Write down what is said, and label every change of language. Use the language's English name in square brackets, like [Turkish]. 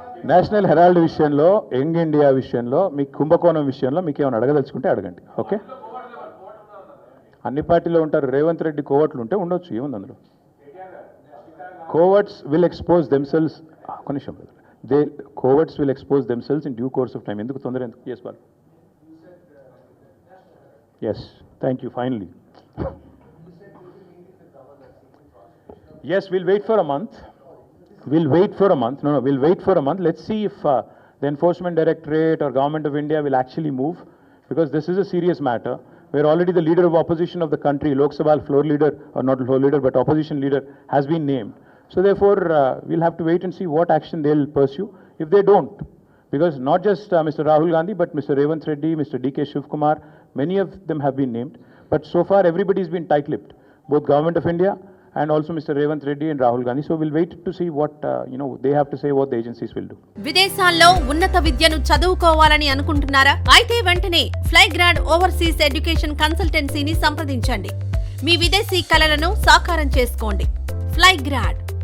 [Telugu] National Herald విషయంలో, young India విషయంలో, మీ కుంభకోణం విషయంలో మీకు ఏమైనా అడగదలుచుకుంటే అడగండి. ఓకే, అన్ని పార్టీలో ఉంటారు, రేవంత్ రెడ్డి కోవట్లు ఉంటే ఉండొచ్చు, ఏముంది అందులో. [English] Coverts will expose themselves, కొనిషం coverts will expose themselves in due course of time. [Telugu] ఎందుకు తొందర ఎందుకు? [English] Yes బాల్, yes, thank you. Finally yes, we'll wait for a month. We'll wait for a month. Let's see if the Enforcement Directorate or Government of India will actually move, because this is a serious matter where already the leader of opposition of the country, Lok Sabha floor leader, or not floor leader but opposition leader, has been named. So therefore we'll have to wait and see what action they'll pursue if they don't, because not just Mr. Rahul Gandhi but Mr. Revanth Reddy, Mr. D.K. Shivkumar, many of them have been named, but so far everybody's been tight-lipped, both Government of India and also Mr. Revanth Reddy and Rahul Gandhi. So we'll wait to see what they have to say, what the agencies will do. [Telugu] విదేశాల్లో ఉన్నత విద్యను చదువుకోవాలని అనుకుంటున్నారా? అయితే వెంటనే ఫ్లైగ్రాడ్ overseas education కన్సల్టెన్సీని సంప్రదించండి. మీ విదేశీ కలలను సాకారం చేసుకోండి. ఫ్లైగ్రాడ్